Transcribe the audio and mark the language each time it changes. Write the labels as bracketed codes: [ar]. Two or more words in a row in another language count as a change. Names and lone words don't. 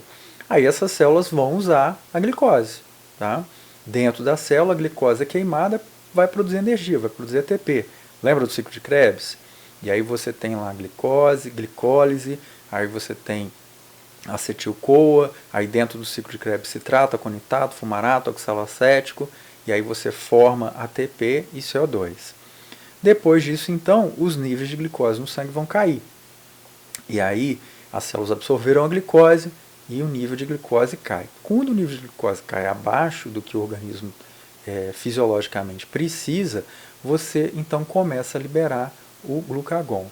[pt] Aí essas células vão usar a glicose. Tá? Dentro da célula, a glicose queimada vai produzir energia, vai produzir ATP. Lembra do ciclo de Krebs? E aí você tem lá glicose, glicólise, aí você tem acetil-CoA, aí dentro do ciclo de Krebs citrato, aconitato, fumarato, oxalacético, e aí você forma ATP e CO2. Depois disso, então, os níveis de glicose no sangue vão cair. E aí as células absorveram a glicose e o nível de glicose cai. Quando o nível de glicose cai abaixo do que o organismo fisiologicamente precisa, você então começa a liberar o glucagon.